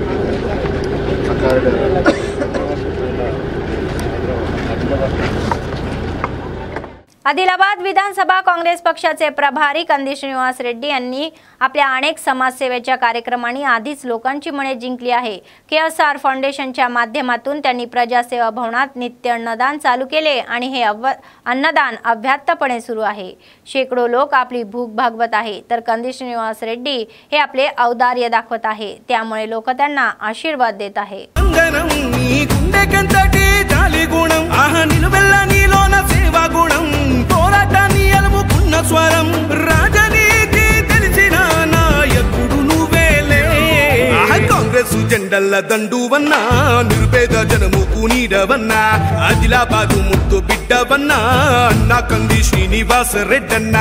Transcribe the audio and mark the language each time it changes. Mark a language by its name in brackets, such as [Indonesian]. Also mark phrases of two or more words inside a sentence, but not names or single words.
[Telugu] ఆ కారిడార్ హైదరాబాద్ [Marathi] आदिलाबाद विधानसभा काँग्रेस पक्षाचे प्रभारी कंदी श्रीनिवास रेड्डी यांनी आपल्या अनेक समाजसेवेच्या कार्यक्रमांनी आधीच लोकांची मने जिंकली आहे। KSR फाउंडेशनच्या माध्यमातून त्यांनी प्रजासेवा भवनात नित्य अन्नदान चालू केले आणि हे अन्नदान अव्याहतपणे सुरू आहे। शेकडो लोक आपली भूक भागवत आहे, तर कंदी श्रीनिवास रेड्डी हे आपले औदार्य दाखवत आहे, त्यामुळे लोक त्यांना आशीर्वाद देत आहे। [Telugu] జెండల్ల దండువన్నా నిరుపేద జనముకు నీడవన్నా ఆదిలాబాదు ముద్దు బిడ్డవన్నా అన్నా కంది శ్రీనివాస రెడ్డన్నా